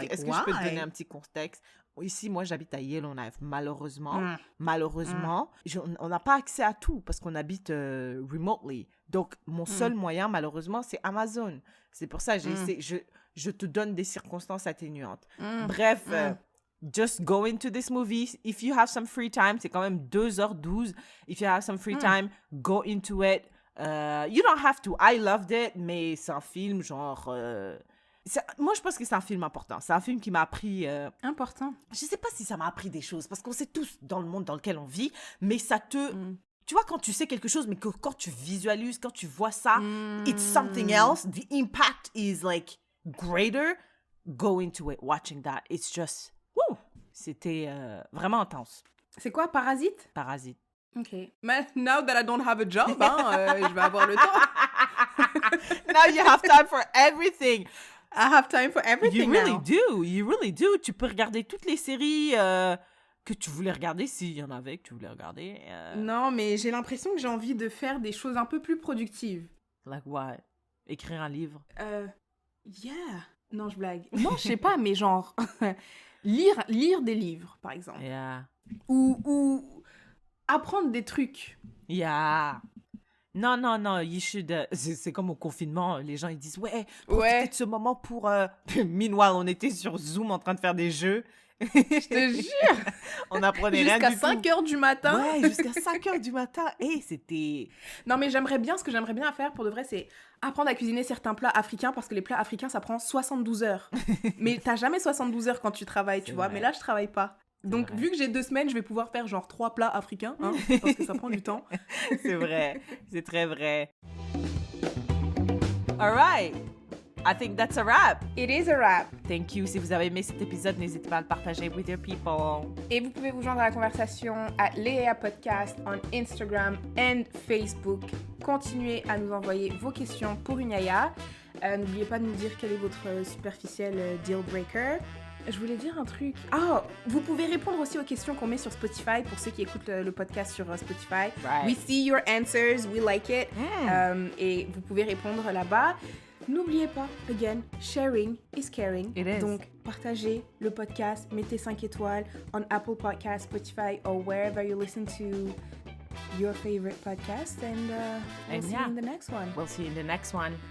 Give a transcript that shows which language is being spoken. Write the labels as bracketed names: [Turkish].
[French] Est-ce que je peux te donner un petit contexte? Ici, moi, j'habite à Yellowknife. Malheureusement, on n'a pas accès à tout parce qu'on habite [English] remotely. [French] Donc, mon seul moyen, malheureusement, c'est Amazon. C'est pour ça, je te donne des circonstances atténuantes. Bref, [English] just go into this movie. If you have some free time, [French] c'est quand même 2h12. [English] If you have some free time, go into it. You don't have to. I loved it, [French] mais c'est un film genre... moi, je pense que c'est un film important. C'est un film qui m'a appris... Important. Je sais pas si ça m'a appris des choses, parce qu'on sait tous dans le monde dans lequel on vit, mais ça te... Tu vois, quand tu sais quelque chose, mais que quand tu visualises, quand tu vois ça, [English] it's something else. The impact is like greater. Go into it, watching that. It's just... Woo! [French] C'était vraiment intense. C'est quoi, Parasite? Parasite. [English] Ok. Mais now that I don't have a job, [French] je vais avoir le temps. [English] Now you have time for everything. I have time for everything You really do. [French] Tu peux regarder toutes les séries que tu voulais regarder, s'il y en avait que tu voulais regarder. Non, mais j'ai l'impression que j'ai envie de faire des choses un peu plus productives. [English] Like what? [French] Écrire un livre? [English] Yeah. [French] Non, je blague. Non, je sais pas, mais genre... lire des livres, par exemple. [English] Yeah. [French] Ou apprendre des trucs. [English] Yeah. [French] Non, [English] you should... [French] c'est comme au confinement, les gens ils disent ouais, profitez de ce moment pour... [English] Meanwhile, [French] on était sur Zoom en train de faire des jeux. Je te jure. On apprenait rien du tout. Jusqu'à 5h du matin. Ouais, jusqu'à 5h du matin. Et c'était... Non, mais ce que j'aimerais bien faire pour de vrai, c'est apprendre à cuisiner certains plats africains, parce que les plats africains, ça prend 72 heures. Mais t'as jamais 72 heures quand tu travailles, tu vois. Mais là, je travaille pas. Donc, vu que j'ai 2 semaines, je vais pouvoir faire genre 3 plats africains, parce que ça prend du temps. C'est vrai, c'est très vrai. [English] All right, I think that's a wrap. It is a wrap. Thank you. [French] Si vous avez aimé cet épisode, n'hésitez pas à le partager [English] with your people. [French] Et vous pouvez vous joindre à la conversation à Léa Podcast [English] on Instagram and Facebook. [French] Continuez à nous envoyer vos questions pour une Yaya. N'oubliez pas de nous dire quel est votre superficiel deal breaker. Je voulais dire un truc. Vous pouvez répondre aussi aux questions qu'on met sur Spotify pour ceux qui écoutent le podcast sur Spotify. [English] Right. We see your answers, we like it. [French] Et vous pouvez répondre là-bas. N'oubliez pas, [English] again, sharing is caring. It is. [French] Donc, partagez le podcast, mettez 5 étoiles [English] on Apple Podcasts, Spotify, or wherever you listen to your favorite podcast. And we'll see you in the next one. We'll see you in the next one.